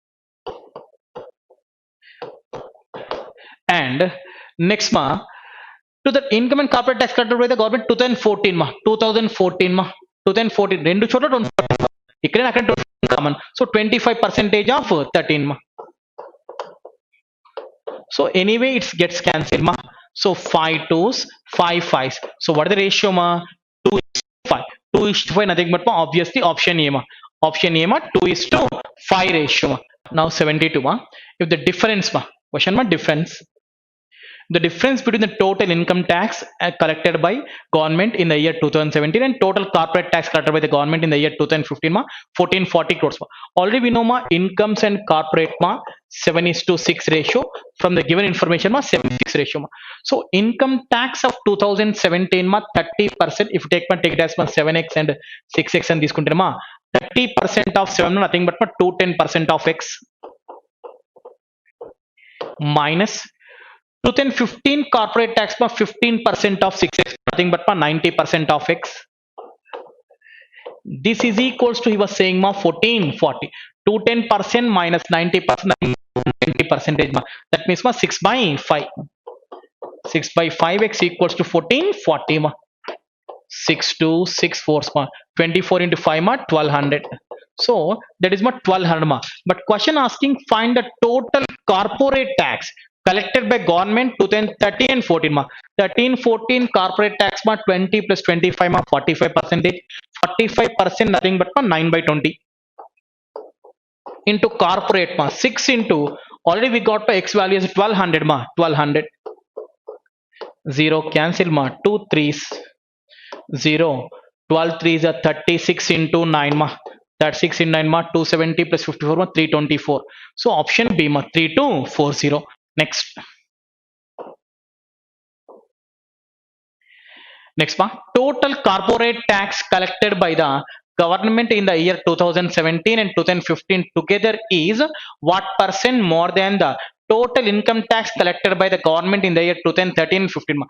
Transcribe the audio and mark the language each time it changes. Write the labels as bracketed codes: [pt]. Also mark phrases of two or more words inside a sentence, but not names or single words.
[en] and next ma to the income and corporate tax collected by the government 2014 ma. [te] 2014 మా 2014 రెండు చోట్ల 20 ఇక్కడ అక్కడ కామన్. [en] so 25% of 13 ma. So anyway it gets cancelled ma. So 5 2s 5 5s. So what is the ratio ma? 2:5. 2:5 nothing but ma obviously option A ma. Option A ma 2:5 ratio ma. Now 72 ma. If the difference ma, question ma difference. The difference between the total income tax collected by government in the year 2017 and total corporate tax collected by the government in the year 2015 ma 1440 crores ma. Already we know ma incomes and corporate ma 7:6 ratio from the given information ma 7:6 ratio ma. So income tax of 2017 ma 30%. If you take it as ma 7x and 6x and తీసుకుంటే ma 30% of 7 nothing but ma 210% of x minus 2015 corporate tax ma 15% of 6x nothing but ma 90% of x. This is equals to he was saying ma 1440. 210% minus 90% 90% ma. That means ma 6/5. 6/5x equals to 1440 ma. 6 2 6 4 ma. 24 into 5 ma 1200. So that is ma 1200 ma. But question asking find the total corporate tax collected by government 2013 and 14 ma. 13 14 corporate tax ma 20 plus 25 ma 45%. 45% nothing but ma 9/20 into corporate ma 6 into already we got the x value as 1200 ma 1200. 0 cancel ma 2 3s 0 12 3s are 36 into 9 ma. 36 in 9 ma 270 plus 54 ma 324. So option B ma 3240. Next ma total corporate tax collected by the government in the year 2017 and 2015 together is what percent more than the total income tax collected by the government in the year 2013 and 15 ma.